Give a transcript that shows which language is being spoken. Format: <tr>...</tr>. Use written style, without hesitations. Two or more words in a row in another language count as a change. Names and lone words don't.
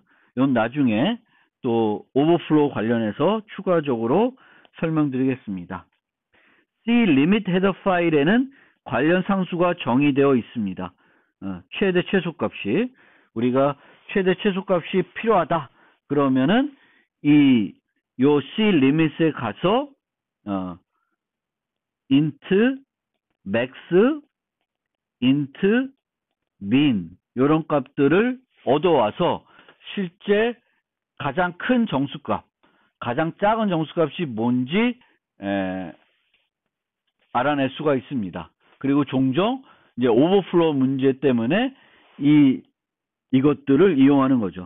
<ko>이건 나중에 또 오버플로우 관련해서 추가적으로 설명드리겠습니다. C limit 헤더 파일에는 관련 상수가 정의되어 있습니다. 최대 최소값이 우리가 최대 최소값이 필요하다 그러면은 요 C limit에 가서</ko> <en>int, max, int, min</en> <ko>이런 값들을 얻어와서 실제 가장 큰 정수값, 가장 작은 정수값이 뭔지 알아낼 수가 있습니다. 그리고 종종 이제 오버플로우 문제 때문에 이것들을 이용하는 거죠.</ko>